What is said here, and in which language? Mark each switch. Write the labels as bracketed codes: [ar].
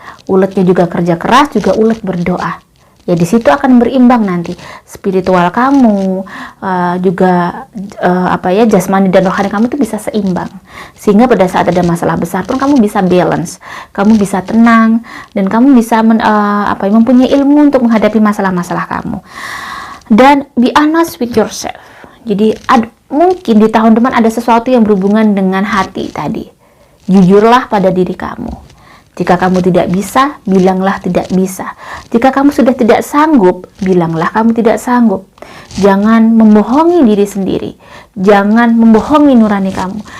[id] Uletnya juga kerja keras, juga ulet berdoa. Ya di situ akan berimbang nanti spiritual kamu, juga jasmani dan rohani kamu itu bisa seimbang, sehingga pada saat ada masalah besar pun kamu bisa balance, kamu bisa tenang, dan kamu bisa mempunyai ilmu untuk menghadapi masalah-masalah kamu. [en] Dan be honest with yourself. [id] Jadi mungkin di tahun depan ada sesuatu yang berhubungan dengan hati tadi. Jujurlah pada diri kamu. Jika kamu tidak bisa, bilanglah tidak bisa. Jika kamu sudah tidak sanggup, bilanglah kamu tidak sanggup. Jangan membohongi diri sendiri. Jangan membohongi nurani kamu.